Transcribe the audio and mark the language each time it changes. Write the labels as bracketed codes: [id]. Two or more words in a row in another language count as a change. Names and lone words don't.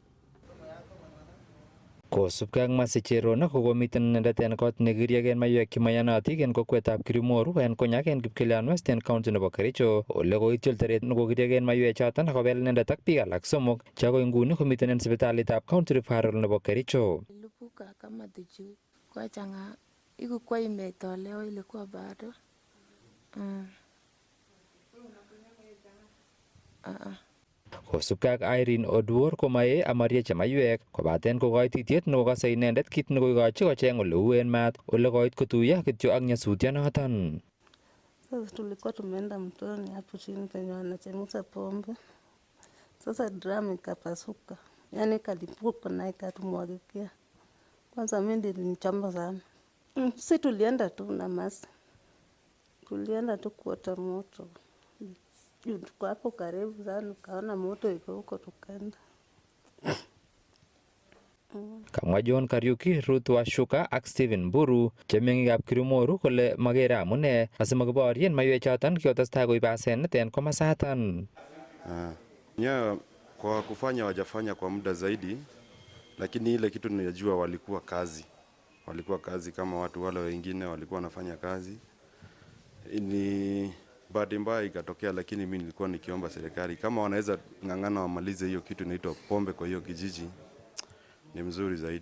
[kln] Kosubkei ak masicherona kokomiten inendet en kot nekiriegen maiywek chemaiyonotin en kokwetab Kirimoru en Kunyak en Kipkelion West en county nebo Kericho, ole koityol teret nekokiriegen maiywek choton akobel inendet ak biik alak somok che akoi nguni komiten en sipitalitab County Referral nebo Kericho. [sw] Ilipuka kama tuchu kwa changa ikuwa imetolewa ilikuwa bado [kln] Kosubkei ak Irene Oduor komae amarieche maiywek kobaten kokoititiet nekokose inendet kit nekoikochi kocheng ole uen maat ole koit kotuiyo kityo ak nyasutyonoton. [sw] Sasa tulikuwa tumeenda mtoni hapo chini penye wanachemsha pombe. Sasa drum ikapasuka, yani kalipuka na ikatumwagikia. Kwanza mimi nilichamba sana. Si tulienda tu na masi, tulienda tu kuota moto. Tuko hapo karibu sana, kaona moto iko huko tukaenda. [kln] Kamwa John Kariuki, Ruth Washuka ak Stephen Mburu chemeng'ikab Kirimoru kole magere amune asimakiborien maiywek choton kikotestai koib asenet en komasatan. [sw] Kwa kufanya wajafanya kwa muda zaidi, lakini ile kitu ninajua walikuwa kazi kama watu wale wengine walikuwa wanafanya kazi. Ni bahati mbaya ikatokea, lakini mimi nilikuwa nikiomba serikali kama wanaweza ng'ang'ana wamalize hiyo kitu inaitwa pombe kwa hiyo kijiji, ni mzuri zaidi.